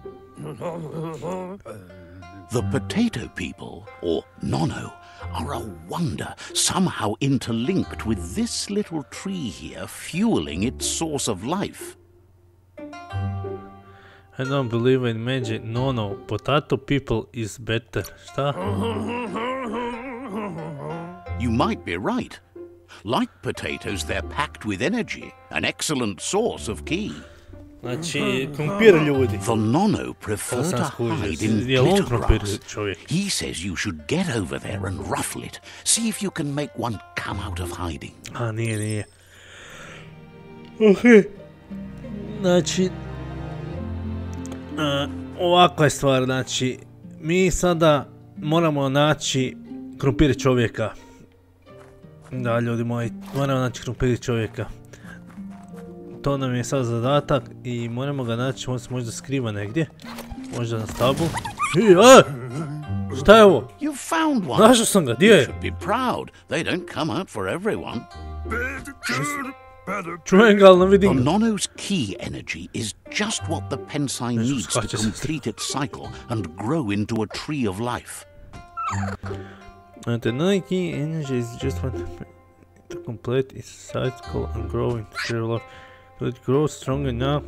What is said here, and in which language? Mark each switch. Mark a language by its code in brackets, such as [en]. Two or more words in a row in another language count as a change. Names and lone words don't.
[en] The potato people, or Nono, are a wonder, somehow interlinked with this little tree here, fueling its source of life. I don't believe in magic. No, potato people is better. [hr] Šta? [en] You might be right. Like potatoes, they're packed with energy, an excellent source of ki. [hr] Znači, krumpir ljudi. [en] The Nono prefer to hide in glitter grass. He says you should get over there and ruffle it. See if you can make one come out of hiding. A, [hr] nije. Ok. Znači, ovakva je stvar, znači, mi sada moramo naći krumpir čovjeka. Da, ljudi moji, moramo naći krumpir čovjeka. To nam je sad zadatak i moramo ga naći, on se možda skriva negdje. Možda na stablu. Šta je ovo? Našao sam ga, gdje je? Čujem ga, ali ne vidim ga. [en] The Nono's ki energy is just what the pensai needs to complete its cycle and grow into a tree of life. The Nono ki energy is just what to complete its cycle and grow into a tree of life. So it grows strong enough.